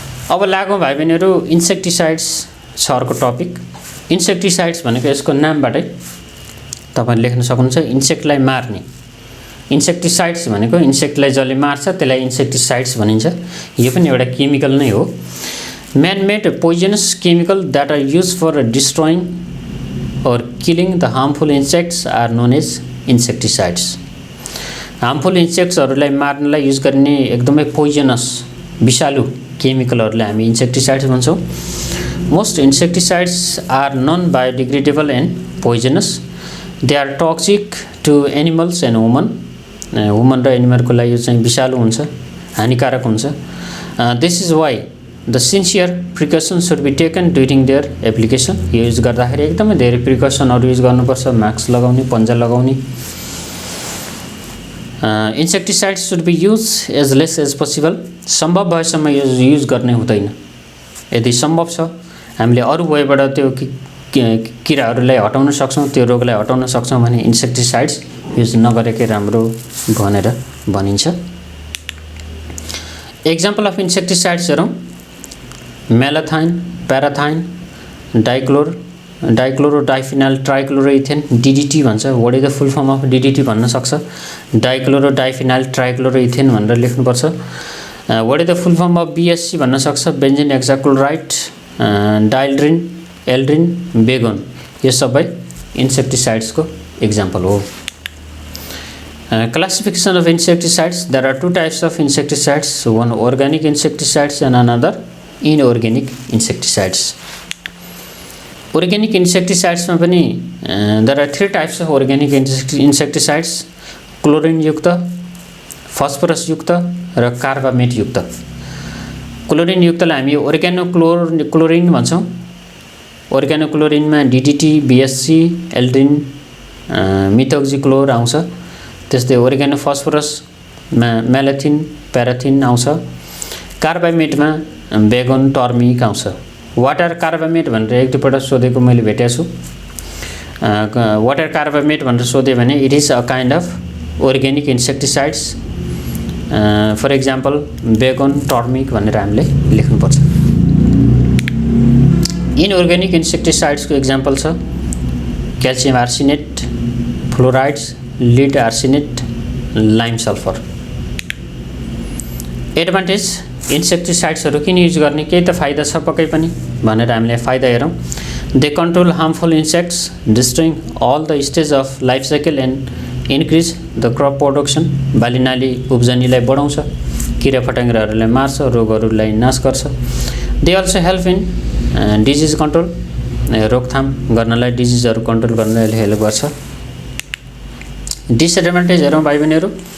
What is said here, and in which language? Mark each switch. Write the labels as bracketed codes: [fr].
[ne] अब लागौं भाइ बहिनीहरु इन्सेक्टिसाइड्स छ अर्को टपिक। इन्सेक्टिसाइड्स भनेको यसको नामबाटै तपाईले लेख्न सक्नुहुन्छ इन्सेक्टलाई मार्ने। इन्सेक्टिसाइड्स भनेको इन्सेक्टलाई जसले मार्छ त्यसलाई इन्सेक्टिसाइड्स भनिन्छ। यो पनि एउटा केमिकल नै हो। [en] Man made poisonous chemical that are used for destroying or killing the harmful insects are known as insecticides. [ne] Harmful insects हरुलाई मार्नलाई use गर्ने एकदमै पोइजनस विषालु केमिकलहरुलाई हामी insecticides भन्छौं। [en] Most insecticides are non-biodegradable and poisonous. They are toxic to animals and human. [ne] Human र animal को लागि यो चाहिँ विषालु हुन्छ, हानिकारक हुन्छ। [en] This is why the sincere precautions should be taken during their application. [ne] यो युज गर्दाखेरि एकदमै धेरै प्रिकसनहरु युज गर्नुपर्छ। मास्क लगाउने, पन्जा लगाउने। [en] Insecticides should be used as less as possible. [ne] सम्भव भएसम्म यो युज गर्ने हुँदैन। यदि सम्भव छ हामीले अरु भएबाट त्यो किराहरुलाई हटाउन सक्छौं, त्यो रोगलाई हटाउन सक्छौं भने इन्सेक्टिसाइड्स युज नगरेकै राम्रो भनेर भनिन्छ। एक्जाम्पल अफ इन्सेक्टिसाइड्स हेरौं। मेलाथाइन, प्याराथाइन, डाइक्लोरोडाइफिनाइल ट्राइक्लोरोइथेन DDT भन्छ। [en] what is the full form of DDT [ne] भन्न सक्छ। [en] dichlorodiphenyl trichloroethane [ne] भनेर लेख्नुपर्छ। [en] what is the full form of BSC [ne] भन्न सक्छ। Benzene hexachloride, डाइल्ड्रिन, Aldrin, बेगोन। यो सबै इन्सेक्टिसाइड्स को एक्जाम्पल हो। [en] Classification of insecticides. There are two types of insecticides. One organic insecticides and another inorganic insecticides. Organic insecticides [ne] में पनि [en] there are three types of organic insecticides. [ne] Chlorine युक्त, phosphorus युक्त र carbamate युक्त। क्लोरिन युक्तलाई हामी organochlorine भन्छौं। organochlorine मा DDT, BSC, Aldrin, मिथोक्सिक्लोर आउँछ। त्यस्तै organofosphorus मा मेलाथिन, प्याराथिन आउँछ। कार्बामेटमा बेगोन, टर्मिक आउँछ। [en] what are [ne] कार्बामेट भनेर एक दुई पटक सोधेको मैले भेटेको छु। [en] what are carbamate [ne] भनेर सोधे भने [en] It is a kind of organic insecticides. [ne] For example बेगोन, turmeric भनेर हामीले लेख्नुपर्छ। इनअर्ग्यानिक इन्सेक्टिसाइड्स को एक्जाम्पल छ calcium arsenate, fluorides, lead arsenate, लाइम सल्फर। एडभान्टेज इन्सेक्टिसाइड्सहरु किन युज गर्ने, केही त फाइदा छ पक्कै पनि भनेर हामीले फाइदा हेरौं। [en] They control harmful insects destroying all the stage of life cycle and increase the crop production. [ne] बालीनाली उब्जनीलाई बढाउँछ, किरा फट्याङ्ग्राहरुलाई मार्छ, रोगहरुलाई नाश गर्छ। [en] They also help in disease control. [ne] रोकथाम गर्नलाई, डिजिजहरु कन्ट्रोल गर्नलाई हेल्प गर्छ। डिसएडभान्टेज हेरौं भाइ बहिनीहरु।